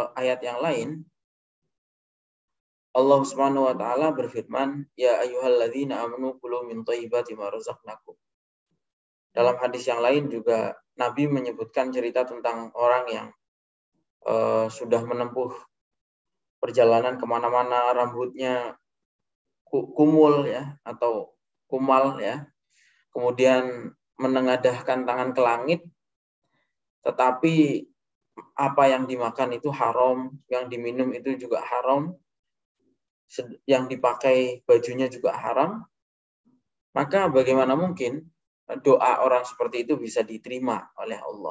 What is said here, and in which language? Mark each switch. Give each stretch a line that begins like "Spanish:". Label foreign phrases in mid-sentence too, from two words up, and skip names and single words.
Indonesian: ayat yang lain
Arabic: الله سبحانه وتعالى berfirman, "يا أيها الذين آمنوا كلوا من طيبات ما رزقناكم."
Indonesian: Dalam hadis yang lain juga Nabi menyebutkan cerita tentang orang yang sudah menempuh perjalanan kemana-mana, rambutnya kumul ya atau kumal ya, kemudian menengadahkan tangan ke langit, tetapi apa yang dimakan itu haram, yang diminum itu juga haram, yang dipakai bajunya juga haram, maka bagaimana mungkin doa orang seperti itu bisa diterima oleh Allah?